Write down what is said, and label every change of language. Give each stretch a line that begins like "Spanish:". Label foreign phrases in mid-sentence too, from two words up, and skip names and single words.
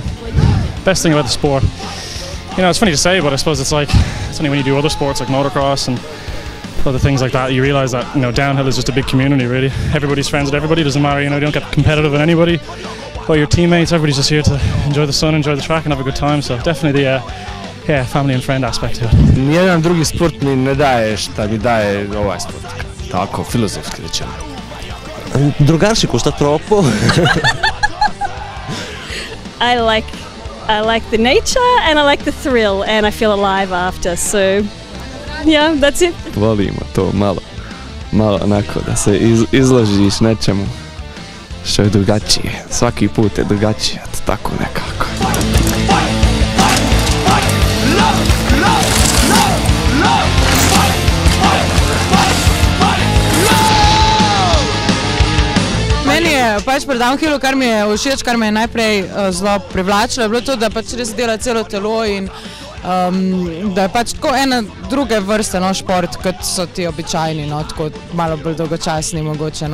English: Best thing about the sport. You know, it's funny to say, but I suppose it's only when you do other sports like motocross and other things like that, you realize that, you know, downhill is just a big community, really. Everybody's friends with everybody, doesn't matter, you know, you don't get competitive with anybody. But your teammates, everybody's just here to enjoy the sun, enjoy the track and have a good time, so definitely the family and friend aspect to it.
Bosnian: Nijedan drugi sport mi ne daje šta mi daje ovaj sport. Tako, filozofski rečeno.
Italian: Drogarsi costa troppo.
English: I like the nature and I like the thrill and I feel alive after, so yeah, that's it.
Bosnian: Volimo to malo onako da se izložiš nečemu što je drugačije. Svaki put je drugačije, tako nekako.
Slovenian: Meni je pač pri downhillu, kar mi je všeč, kar me je najprej zelo privlačilo, je bilo to, da pač res dela celo telo in da je pač tako ena druge vrste šport, kot so ti običajni, tako malo bolj dolgočasni mogoče.